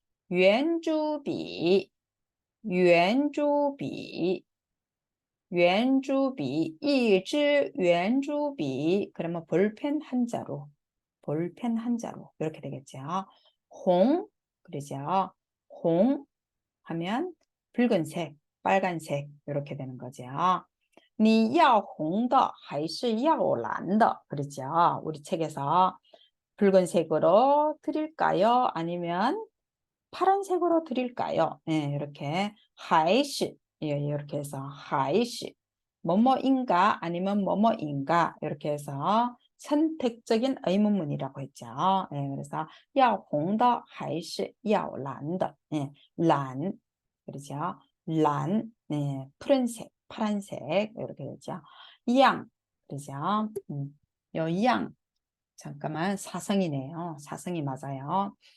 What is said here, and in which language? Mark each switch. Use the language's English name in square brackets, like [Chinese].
[Chinese] 圆珠笔 圆珠笔 圆珠笔 一支圆珠笔 [Korean] 그러면 볼펜 한 자루 볼펜 한 자루 이렇게 되겠죠. 홍 그러죠. 홍 하면 붉은색 빨간색 이렇게 되는 거죠. [Chinese] 你要红的还是要蓝的 [Korean] 그렇죠. 우리 책에서 붉은색으로 드릴까요? 아니면 파란색으로 드릴까요? 네, 이렇게 하이시 이렇게 해서 하이시 뭐뭐인가 아니면 뭐뭐인가 이렇게 해서 선택적인 의문문이라고 했죠. 네, 그래서 [Chinese] 要红的还是要蓝的 네, 蓝 그렇죠. [Korean] 蓝 네, 푸른색 파란색 이렇게 되죠. 양 그렇죠. 요 양 잠깐만 사성이네요. 사성이 맞아요.